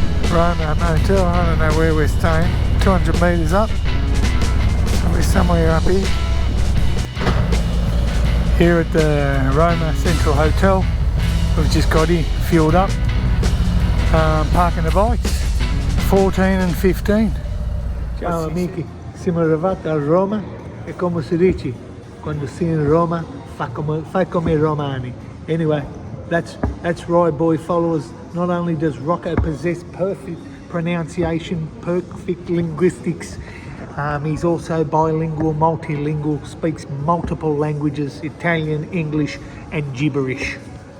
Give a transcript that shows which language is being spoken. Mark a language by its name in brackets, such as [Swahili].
[English] Roma Motel, I don't know where we're staying. 200 metres up. So we're somewhere up here. Here at the Roma Central Hotel. We've just got here, fueled up. Parking the bikes. 14 and 15. [Italian] Ciao amici, siamo arrivati a Roma e come si dice quando si in Roma fai come romani. [English] Anyway, that's right, boy followers. Not only does Rocco possess perfect pronunciation, perfect linguistics, he's also bilingual, multilingual, speaks multiple languages, Italian, English and gibberish.